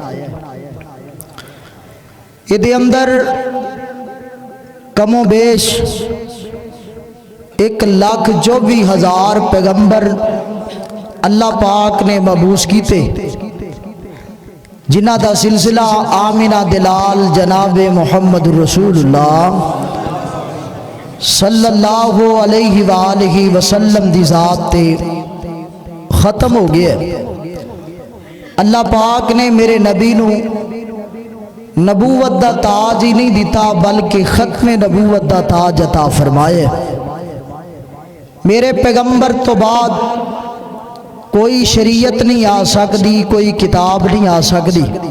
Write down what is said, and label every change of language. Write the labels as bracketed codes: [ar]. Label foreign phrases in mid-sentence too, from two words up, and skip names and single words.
[pa] ایہدے اندر کم و بیش 1,24,000 پیغمبر اللہ پاک نے مبعوث کیتے، جنہاں دا سلسلہ آمنہ دے لال جناب محمد رسول اللہ [ar] صلى الله عليه وآله وسلم [pa] دی ذات تے ختم ہو گیا. اللہ پاک نے میرے نبی نوں نبوت دا تاج ہی نہیں دتا، بلکہ ختمِ نبوت دا تاج عطا فرمایا. میرے پیغمبر توں بعد کوئی شریعت نہیں آ سکدی، کوئی کتاب نہیں آ سکدی.